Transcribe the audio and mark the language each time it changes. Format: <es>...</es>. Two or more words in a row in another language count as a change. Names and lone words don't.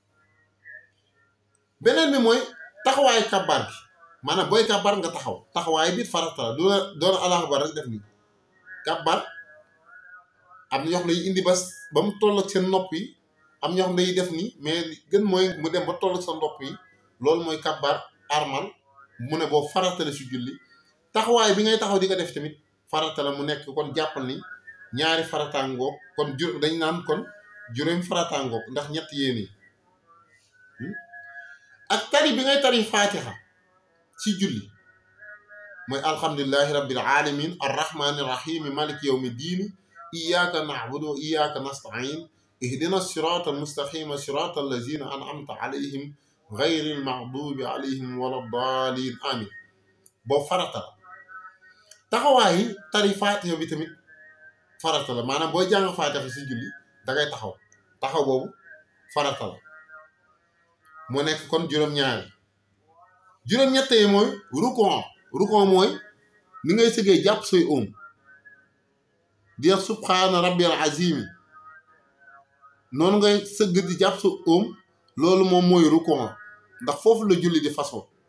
<wo>beneen bi mooy taxawaayu kabbar bi maanaam booy kabbar nga taxawaay bi farata la doon</wo> <ar>الله أكبر</ar> <wo>rek def nii kabbar am na ñoo xam ne indi ba mu toll ak seen nopp yi am ñoo xam ne def nii mais gën mooy mu dem ba toll ak sa nopp yi loolu mooy kabbar armal mu ne boobu farata la si julli taxawaay bi ngay taxaw di ko def tamit farata la mu nekk kon jàppal ni ñaari farataangoog kon dañ naan kon juróom farataangoog ndax ñett yéene ak tari bi ngay tari fatiha ci julli mooy</wo> <ar>الحمد لله رب العالمين الرحمن الرحيم مالك يوم الدين إياك نعبد وإياك نستعين اهدنا الصراط المستقيم صراط الذين أنعمت عليهم غير المغضوب عليهم ولا الضالين آمين</ar> <wo>boobu farata la taxawaayi tari fatiha bi tamit farata la maanaam booy jàng fatiha si julli dangay taxaw boobu farata la moo nekk kon juróom-ñaari juróom-ñette yi mooy rukon mooy ni ngay sëggee jàpp say oom di wax</wo> <ar>سبحان ربي العظيم</ar> <wo>noonu ngay sëgg di jàpp sa oom loolu moom mooy rukon ndax foofu la julli di façon</wo>